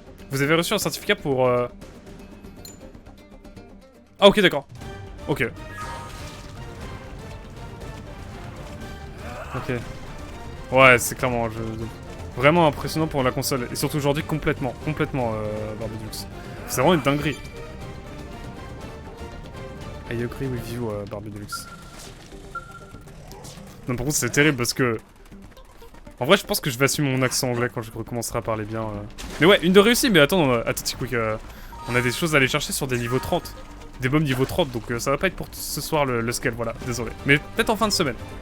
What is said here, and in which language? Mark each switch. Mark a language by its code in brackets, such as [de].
[fr] Vous avez reçu un certificat pour... Ah ok, d'accord. Ok. Ok. Ouais, c'est clairement un jeu vraiment impressionnant pour la console. Et surtout aujourd'hui, complètement Barbie Deluxe. C'est vraiment une dinguerie. [en] I agree with you, Barbie Deluxe. [fr] Non, par contre, c'est terrible parce que... En vrai, je pense que je vais assumer mon accent anglais quand je recommencerai à parler bien. Mais ouais, une de réussie, mais attends, attends, quick. On a des choses à aller chercher sur des niveaux 30. Des bombes niveau 30, donc ça va pas être pour ce soir le scale, voilà, désolé. Mais peut-être en fin de semaine.